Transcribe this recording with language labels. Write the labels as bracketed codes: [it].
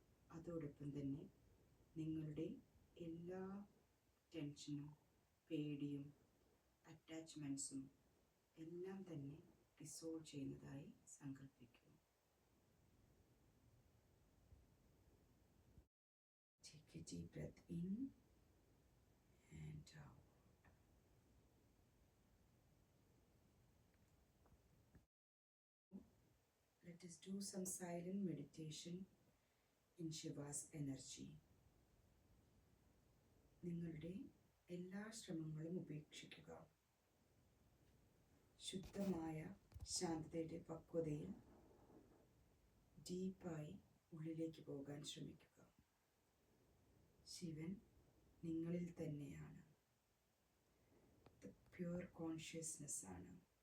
[ml] അതോടൊപ്പം തന്നെ നിങ്ങളുടെ എല്ലാ ടെൻഷനും പേടിയും അറ്റാച്ച്മെൻറ്റ്സും എല്ലാം തന്നെ ഡിസോൾവ് ചെയ്യുന്നതായി സങ്കല്പിക്കൂ. [en] Take a deep breath in and out. Let us do some silent meditation in Shiva's energy. [ml] നിങ്ങളുടെ എല്ലാ ശ്രമങ്ങളും ഉപേക്ഷിക്കുക. ശുദ്ധമായ ശാന്തതയുടെ പക്വതയിൽ ഡീപ്പായി ഉള്ളിലേക്ക് പോകാൻ ശ്രമിക്കുക. ശിവൻ നിങ്ങളിൽ തന്നെയാണ്. [en] the pure consciousness [ml] ആണ്.